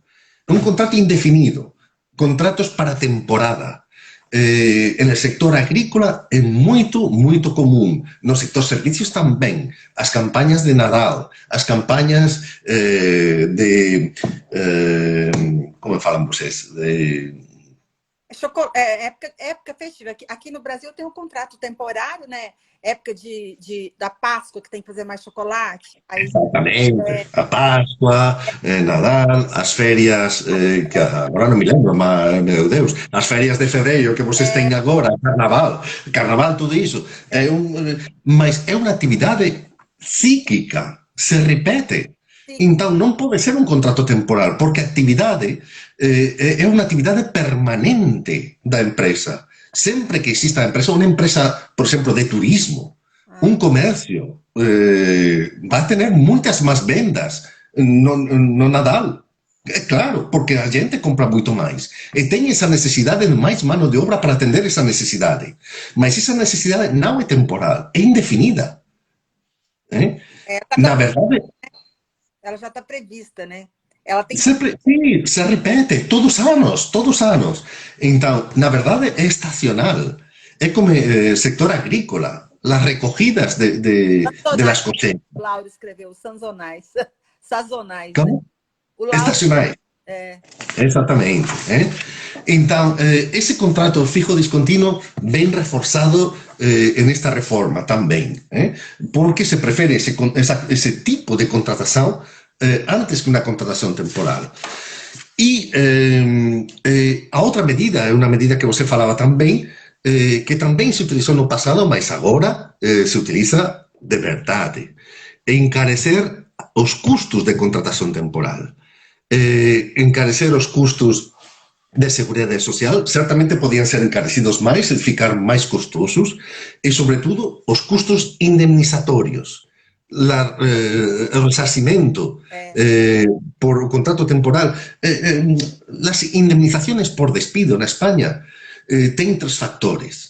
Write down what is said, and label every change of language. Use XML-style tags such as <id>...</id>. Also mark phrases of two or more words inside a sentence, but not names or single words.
<es>Un contrato indefinido, contratos para temporada. En el sector agrícola</es> <gl>é moito común. No sector servicios tamén. As campañas de Nadal, as campañas de...</gl> <pt>como falam vocês? Época festiva. Aqui no Brasil tem um contrato temporário, né? Época da Páscoa, que tem que fazer mais chocolate. Aí, exatamente.</pt> <gl>A Páscoa, Nadal, as férias, que agora non me lembro, mas, meu Deus, as férias de febreiro que</gl> <pt>vocês têm</pt> <gl>agora, Carnaval, tudo iso. Mas é unha actividade cíclica, se repete. Então, non pode ser un contrato temporal, porque a actividade é unha actividade permanente da empresa. Sempre que exista a empresa, unha empresa, por exemplo, de turismo, un comercio,</gl> <es>va a tener</es> <gl>moitas máis vendas no Nadal. É claro, porque a gente compra moito máis. E ten esa necesidade de máis</gl> <es>mano de obra</es> <gl>para atender esa necesidade. Mas esa necesidade non é temporal, é indefinida.</gl> <pt>Na verdade... Ela já está prevista, né? Ela tem... Sim, se repete, todos os anos. Então, na verdade, é estacional.</pt> <gl>É como sector agrícola, as</gl> <es>recogidas de las cosechas.</es> <pt>O Lauro escreveu, sazonais. Sazonais. Como? Né? Estacionais. Exatamente. Então, esse contrato</pt> <es>fijo discontinuo</es> <pt>vem reforçado nesta reforma também, porque se prefere esse tipo de contratação antes que uma contratação temporal. E a outra medida é uma medida que você falava também, que também se utilizou no passado, mas agora se utiliza de verdade. Encarecer os custos de contratação temporal. Encarecer os custos de Seguridade Social certamente</pt> <gl>podían ser encarecidos máis e ficar máis costosos e, sobre todo, os custos indemnizatorios, o resarcimento por o contrato temporal,</gl> <es>las indemnizaciones por despido</es> <gl>na España ten tres factores.</gl>